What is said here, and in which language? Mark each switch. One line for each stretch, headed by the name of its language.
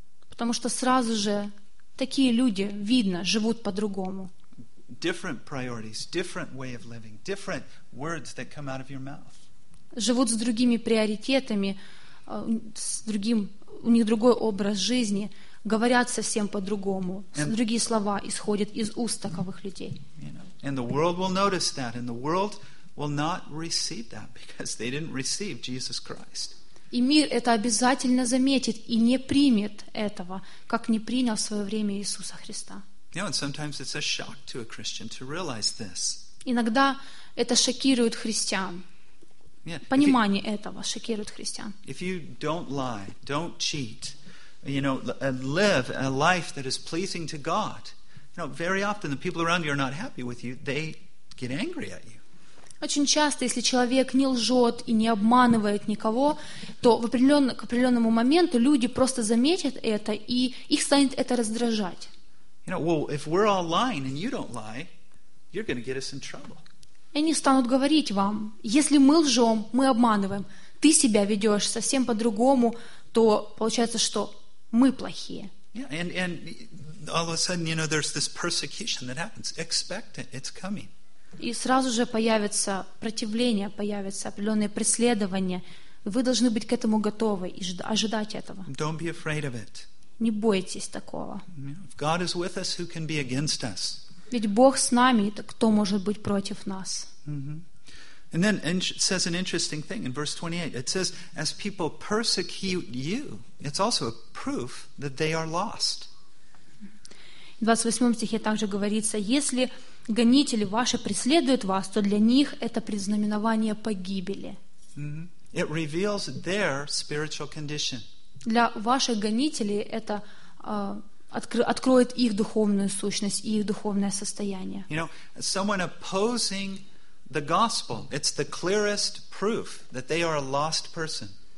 Russian: Потому что сразу же такие люди, видно, живут по-другому.
English: Different priorities, different way of living, different words that come out of your mouth.
Russian: Живут с другими приоритетами, с другим, у них другой образ жизни, говорят совсем по-другому, другие слова исходят из уст таковых людей.
English: And the world will notice that, and the world will not receive that because they didn't receive Jesus Christ.
Russian: И мир это обязательно заметит и не примет этого, как не принял в свое время Иисуса Христа.
English: You know, and sometimes it's a shock to a Christian to realize this.
Russian: Иногда это шокирует христиан.
English: Yeah.
Russian: Понимание этого шокирует христиан.
English: If you don't lie, don't cheat, you know, and live a life that is pleasing to God, you know, very often the people around you are not happy with you, they get angry at you.
Russian: Очень часто, если человек не лжет и не обманывает никого, то к определенному моменту люди просто заметят это, и их станет это раздражать.
English: You know, well, if we're all lying and you don't lie, you're going to get us in trouble.
Russian: И они станут говорить вам, если мы лжем, мы обманываем, ты себя ведешь совсем по-другому, то получается, что мы плохие.
English: Yeah, and all of a sudden, you know, there's this persecution that happens. Expect it, it's coming.
Russian: И сразу же появится противление, появится определенное преследование. Вы должны быть к этому готовы и ожидать этого.
English: Don't be afraid of it.
Russian: Не бойтесь такого.
English: If God is with us, who can be against us?
Russian: Ведь Бог с нами, так кто может быть против нас?
English: Mm-hmm. And then it says an interesting thing in verse 28. It says, as people persecute you, it's also a proof that they are lost.
Russian: В 28 стихе также говорится, если гонители ваши преследуют вас, то для них это предзнаменование погибели.
English: Mm-hmm. It reveals their spiritual condition.
Russian: Для ваших гонителей это откроет их духовную сущность и их духовное состояние.
English: You know, someone opposing the gospel, it's the clearest proof that they are a lost person.